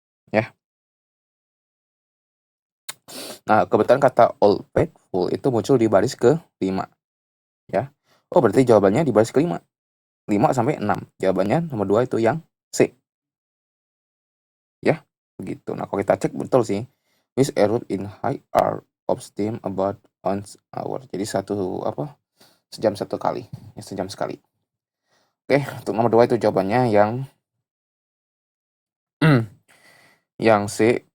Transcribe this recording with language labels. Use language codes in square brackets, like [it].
[id] Ya. Nah, kebetulan kata all full itu muncul di baris ke-5. Ya. Oh, berarti jawabannya di baris ke-5. 5 sampai 6. Jawabannya nomor 2 itu yang C. Ya, begitu. Nah, kalau kita cek betul sih. [en] Which erupt in high arc of steam about once hour. [id] Jadi sejam satu kali. Ya, sejam sekali. Oke, untuk nomor 2 itu jawabannya yang yang C.